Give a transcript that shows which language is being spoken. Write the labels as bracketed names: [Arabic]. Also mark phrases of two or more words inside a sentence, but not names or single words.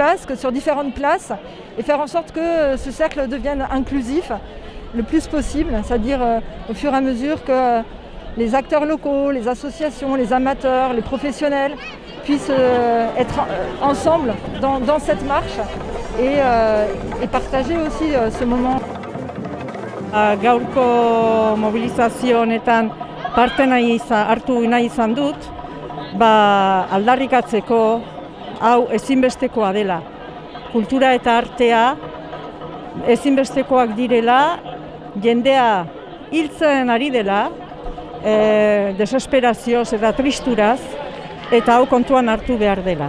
[French] Basque, sur différentes places, et faire en sorte que ce cercle devienne inclusif le plus possible, c'est-à-dire au fur et à mesure que les acteurs locaux, les associations, les amateurs, les professionnels puissent être ensemble dans cette marche et partager aussi ce moment. [Basque] Gaurko mobilizazio honetan parte hartu nahi izan dut, aldarrikatzeko hau ezinbestekoa dela. Kultura eta artea ezinbestekoak direla, jendea hiltzen ari dela, desesperazioz eta tristuraz, eta hau kontuan hartu behar dela.